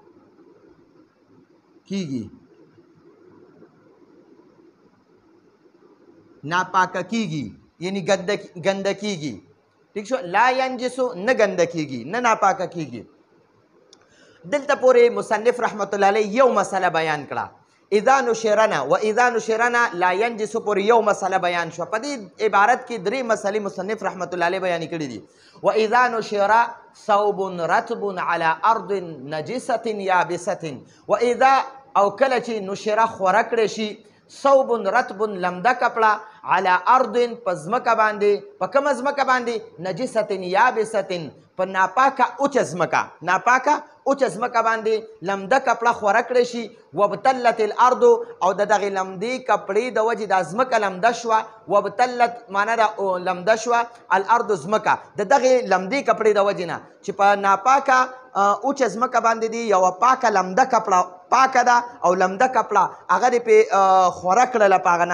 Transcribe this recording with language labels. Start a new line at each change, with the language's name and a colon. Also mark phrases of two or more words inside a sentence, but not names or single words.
Pashto: کیږي ناپاکه کیږي یعنی ګنده کیږي ٹھیک شو لا ینجسو نه ګنده کیږي نه ناپاکه کیږي دلته پورې مصنف
Arabic: رحمت الله علیه
Pashto: یو مسله بیان کړه
Arabic: اذا نشرنا و اذا نشرنا لا ينجس
Pashto: پورې یو مسله بیان شو په دې عبارت کې درې مسلې مصنف
Arabic: رحمت الله علیه
Pashto: بیان کړي دي
Arabic: و اذا نشر ثوب رطب على ارض نجسه يابسه و اذا
Pashto: او کله چې نشر خوره کړی شي
Arabic: ثوب رطب
Pashto: لمده کپړه
Arabic: على ارض
Pashto: په ځمکه باندې په کومه ځمکه باندې
Arabic: نجسه یابسه
Pashto: په ناپاکه اوچه ځمکه ناپاکه اوچه ځمکه باندې لمده کپړه خوره کړی شي
Arabic: وبتلت الارض
Pashto: او د دغې لمدې کپړې د وجې دا ځمکه لمده شوه وبتلت معنا ده لمده شوه الارض ځمکه د دغې لمدې کپړې د وجې نه چې په ناپاکه اوچه ځمکه باندې دي یوه پاکه لمده کپړه پاکه ده او لمده کپړه هغه دې پې خوره کړله په هغه